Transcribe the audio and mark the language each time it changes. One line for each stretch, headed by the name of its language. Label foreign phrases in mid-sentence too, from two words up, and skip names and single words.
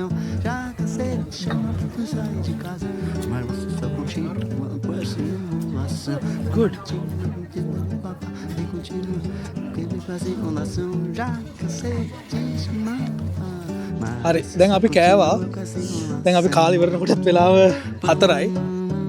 Portuguese: Já cansei de te chamar pra tu sair de casa, mas você só continua com essa enrolação. Good. Continua com essa enrolação. Já cansei de te chamar.
Sinhala: හරි දැන් අපි කෑවා දැන් අපි කාලි වරනකොටත් වෙලාව 4යි